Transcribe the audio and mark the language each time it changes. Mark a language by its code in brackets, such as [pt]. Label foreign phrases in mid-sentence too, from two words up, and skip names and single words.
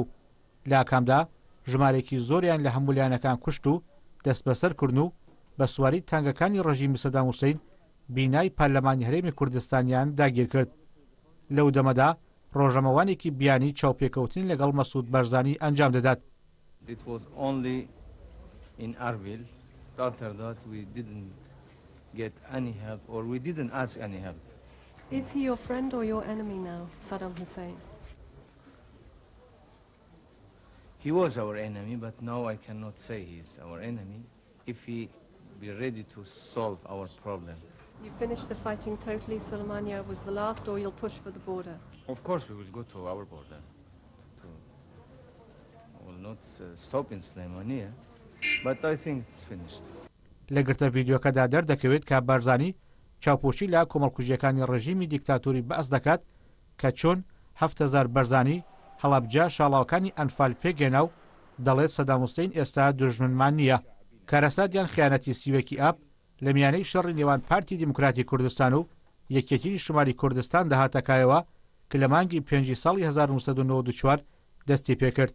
[ckb] لا کامدا ژمارێکی زۆریان لە هەموو لایەنەکان کوشت و دەست بەسەر کردن و بە سواری تانگەکانی ڕژیمی سەدام حوسێن بینای پارلەمانی هەرێمی کوردستانیان داگیر کرد. لەو دەمەدا ڕۆژەمەوانێکی بیانی چاوپێکەوتنی لەگەڵ مەسعود بەرزانی ئەنجام دەدات. [en] It was only in Arbil. After that, we didn't get any help, or we didn't ask any help. Is he your friend or your enemy now, Saddam Hussein? He was our enemy, but now I cannot say he's our enemy if he be ready to solve our problem. You finished the fighting totally, Suleimania was the last, or you'll push for the border? Of course, we will go to our border. Not stop in Suleimania, but I think it's finished. [ckb] لە گرتە ڤیدیۆکەدا دەردەکەوێت کە بەرزانی چاوپۆشی لە کۆمەڵکوژیەکانی ڕژیمی دیکتاتوری بەس دەکات کە چۆن 7,000 بەرزانی هەڵابجا شاڵاوەکانی ئەنفال پێگەێنا و دەڵێت سەدام حوسێن ئێستا دوژمنمان نییە. کارەساتیان خیانەتی سیوەکی ئاب لە میانەی شەڕی نێوان پارتی دیموکراتی کوردستان و یەکێتی شمالی کوردستان داهاتەکایەوە کە لە مانگی 5 ساڵی 1994 دەستی پێکرد.